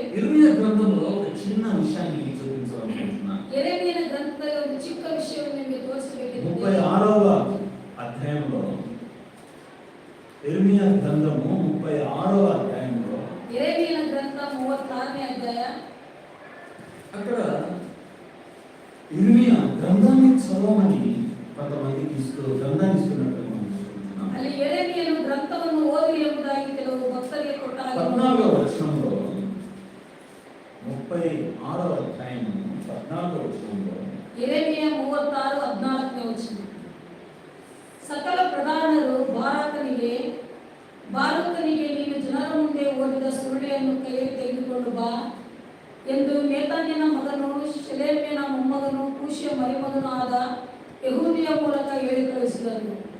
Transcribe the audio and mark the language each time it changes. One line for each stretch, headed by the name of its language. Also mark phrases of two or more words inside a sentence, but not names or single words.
Telugu: ఇర్మియా గ్రంథంలో ఒక చిన్న విషయాన్ని చూపించాలనుకుంటున్నాను.
Kannada: ಯೆರೆಮೀಯನ ಗ್ರಂಥದಲ್ಲಿ ಒಂದು ಚಿಕ್ಕ ವಿಷಯವನ್ನು ನಿಮಗೆ ತೋರಿಸಬೇಕಿದೆ.
Telugu: 36వ అధ్యాయంలో, ఇర్మియా గ్రంథము 36వ అధ్యాయంలో,
Kannada: ಯೆರೆಮೀಯನ ಗ್ರಂಥ 36ನೇ ಅಧ್ಯಾಯ.
Telugu: అక్కడ ఇర్మియా గ్రంథాన్ని చదవమని కొంతమంది గ్రంథాన్ని ఇస్తున్నట్టు మనం చూస్తున్నాం.
Kannada: ಅಲ್ಲಿ ಯೆರೆಮೀಯನು ಗ್ರಂಥವನ್ನು ಓದಿ ಎಂಬುದಾಗಿ ಕೆಲವು ಭಕ್ತರಿಗೆ ಕೊಟ್ಟಾಗ
Telugu: 14వ వచనంలో, 36వ అధ్యాయం 14వ వచనంలో,
Kannada: ಯೆರೆಮೀಯ 36:14ನೇ ವಚನ. ಸಕಲ ಪ್ರಧಾನರು ಬಾರೂಕನಿಗೆ ನೀನು ಜನರ ಮುಂದೆ ಓದಿದ ಸುರುಳಿಯನ್ನು ಕೈಯಲ್ಲಿ ತೆಗೆದುಕೊಂಡು ಬಾ ಎಂದು ನೇತಾನ್ಯನ ಮಗನು ಶೆಲೆಮ್ಯನ ಮೊಮ್ಮಗನು ಕೂಶಿಯ ಮರಿಮಗನೂ ಆದ ಯೆಹೂದಿಯ ಮೂಲಕ ಹೇಳಿ ಕಳಿಸಿದರು.